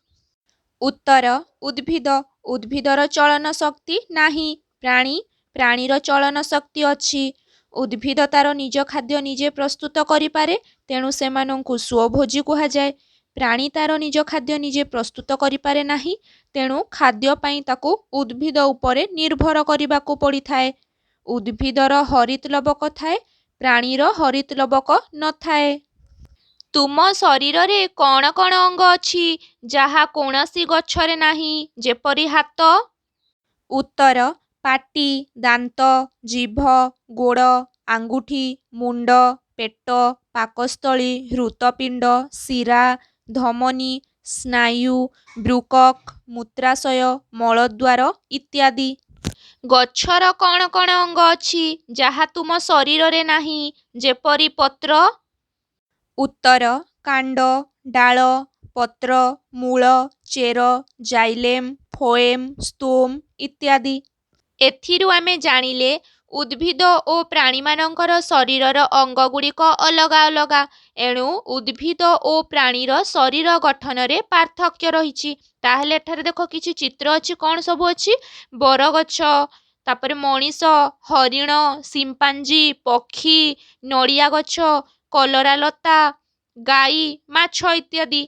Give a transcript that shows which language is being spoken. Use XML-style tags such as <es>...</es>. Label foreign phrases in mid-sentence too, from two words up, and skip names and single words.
<or>ଉତ୍ତର ଉଦ୍ଭିଦ ଉଦ୍ଭିଦର ଚଳନ ଶକ୍ତି ନାହିଁ, ପ୍ରାଣୀର ଚଳନ ଶକ୍ତି ଅଛି। ଉଦ୍ଭିଦ ତାର ନିଜ ଖାଦ୍ୟ ନିଜେ ପ୍ରସ୍ତୁତ କରି ପାରେ, ତେଣୁ ସେମାନଙ୍କୁ ସ୍ୱଭୋଜୀ କୁହା ଯାଏ। ପ୍ରାଣୀ ତାର ନିଜ ଖାଦ୍ୟ ନିଜେ ପ୍ରସ୍ତୁତ କରି ପାରେ ନାହିଁ, ତେଣୁ ଖାଦ୍ୟ ପାଇଁ ତାକୁ ଉଦ୍ଭିଦ ଉପରେ ନିର୍ଭର କରିବାକୁ ପଡ଼ିଥାଏ। ଉଦ୍ଭିଦର ହରିତ ଲବକ ଥାଏ, ପ୍ରାଣୀର ହରିତ ଲବକ ନ ଥାଏ। ତୁମ ଶରୀର ରେ କେଉଁ କେଉଁ ଅଙ୍ଗ ଅଛି ଯାହା କୌଣସି ଗଛରେ ନାହିଁ, ଯେପରି ହାତ? ଉତ୍ତର ପାଟି, ଦାନ୍ତ, ଜିଭ, ଗୋଡ଼, ଆଙ୍ଗୁଠି, ମୁଣ୍ଡ, ପେଟ, ପାକସ୍ଥଳୀ, ହୃତପିଣ୍ଡ, ଶିରା, ଧମନୀ, ସ୍ନାୟୁ, ବୃକକ, ମୂତ୍ରାଶୟ, ମଳଦ୍ୱାର ଇତ୍ୟାଦି। ଗଛର କେଉଁ କେଉଁ ଅଙ୍ଗ ଅଛି ଯାହା ତୁମ ଶରୀର ରେ ନାହିଁ, ଯେପରି ପତ୍ର? ଉତ୍ତର କାଣ୍ଡ, ଡାଳ, ପତ୍ର, ମୂଳ, ଚେର, ଜାଇଲେମ, ଫୋଏମ, ଷ୍ଟୋମ ଇତ୍ୟାଦି। ଏଥିରୁ ଆମେ ଜାଣିଲେ ଉଦ୍ଭିଦ ଓ ପ୍ରାଣୀ ମାନଙ୍କର ଶରୀରର ଅଙ୍ଗ ଗୁଡ଼ିକ ଅଲଗା ଅଲଗା, ଏଣୁ ଉଦ୍ଭିଦ ଓ ପ୍ରାଣୀର ଶରୀର ଗଠନ ରେ ପାର୍ଥକ୍ୟ ରହିଛି। ତାହାଲେ ଏଠାରେ ଦେଖ କିଛି ଚିତ୍ର ଅଛି। କେଉଁ ସବୁ ଅଛି? ବରଗଛ, ତାପରେ ମଣିଷ, ହରିଣ, ସିମ୍ପାଞ୍ଜି, ପକ୍ଷୀ, ନଡ଼ିଆ ଗଛ, କଲରା ଲତା, ଗାଈ, ମାଛ ଇତ୍ୟାଦି।</or>